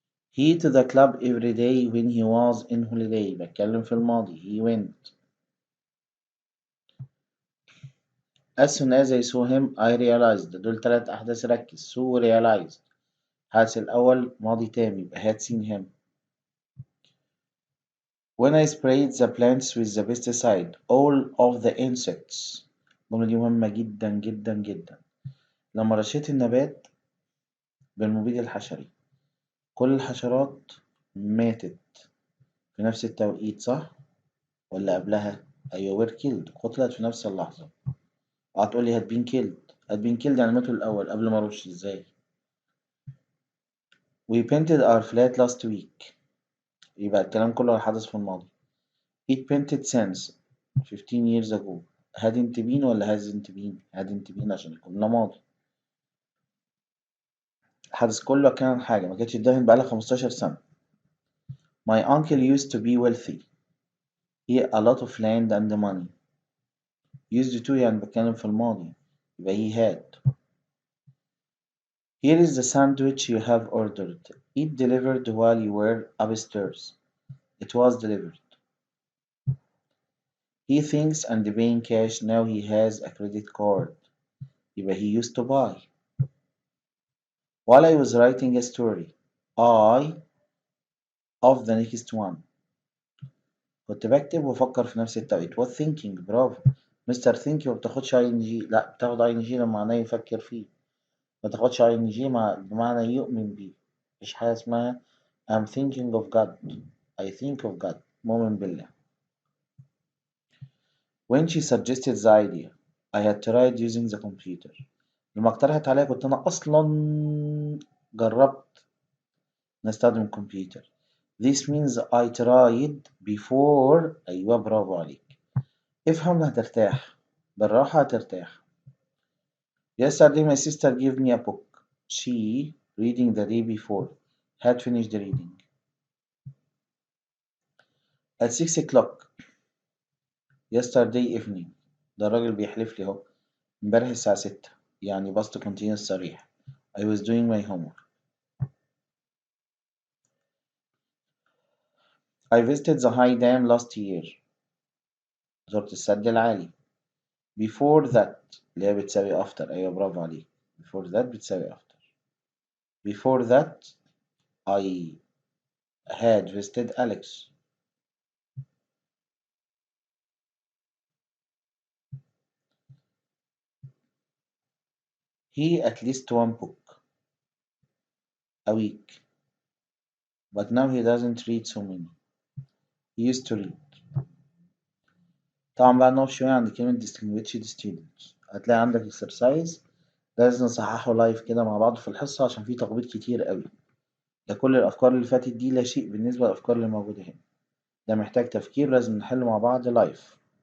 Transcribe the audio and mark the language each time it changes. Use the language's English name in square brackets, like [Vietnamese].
[English] He to the club every day when he was in holiday. [Arabic] بتكلم في الماضي. [English] He went. As soon as I saw him I realized. [Arabic] دول تلات أحداث ركز. [English] So realized. [Arabic] الحدث الأول ماضي تام يبقى [English] had seen him. When I sprayed the plants with the pesticide all of the insects. [Arabic] الجملة دي مهمة جدا جدا جدا. لما رشيت النبات بالمبيد الحشري كل الحشرات ماتت في نفس التوقيت صح؟ ولا قبلها؟ أيوة [English] were killed [Arabic] قتلت في نفس اللحظة. هتقولي [English] had been killed. had been killed [Arabic] يعني ماتوا الأول قبل ما أرش إزاي؟ [English] We painted our flat last week. [Arabic] يبقى الكلام كله على حدث في الماضي. [English] It painted since 15 years ago. hadn't been [Arabic] ولا [English] hasn't been؟ hadn't been [Arabic] عشان الجملة ماضي. الحدث كله كان حاجة ما كانتش اتدهن بقالها 15 سنة. [English] My uncle used to be wealthy. He had a lot of land and money. [Arabic] used to يعني بتكلم في الماضي يبقى [English] he had. Here is the sandwich you have ordered. It delivered while you were upstairs. It was delivered. He thinks and paying cash now he has a credit card. [Arabic] يبقى [English] he used to buy. While I was writing a story, I of the next one. [Arabic] كنت بكتب وأفكر في نفس التوقيت. [English] What thinking [Arabic] برافو. مستر think ما بتاخدش ing لا بتاخد ing لما معناه يفكر فيه. ما تاخدش ing بمعنى يؤمن بيه. مفيش حاجة اسمها [English] I'm thinking of God. I think of God. [Arabic] مؤمن بالله. [English] When she suggested the idea, I had tried using the computer. [Arabic] لما اقترحت عليا كنت أنا أصلا جربت نستخدم الكمبيوتر. [English] This means I tried before. [Arabic] أيوة برافو عليك. افهم هترتاح. بالراحة هترتاح. [English] Yesterday my sister gave me a book. She, reading the day before, had finished reading. At 6 o'clock yesterday evening. [Arabic] ده الراجل بيحلف لي اهو. امبارح الساعة 6 يعني past continuous صريح. [English] I was doing my homework. I visited the high dam last year. [Arabic] زرت السد العالي. [English] Before that [Arabic] اللي هي بتساوي after. أيوة برافو عليك. [English] Before that [Arabic] بتساوي [English] after. Before that I had visited Alex. He at least one book a week. But now he doesn't read so many. He used to read. [Arabic] طبعا بقى نقف شوية عند كلمة [English] distinguished students. [Arabic] هتلاقي عندك exercise لازم نصححه لايف كده مع بعض في الحصة عشان في تخبيط كتير قوي. ده كل الأفكار اللي فاتت دي لا شيء بالنسبة للأفكار اللي موجودة هنا. ده محتاج تفكير لازم نحله مع بعض لايف.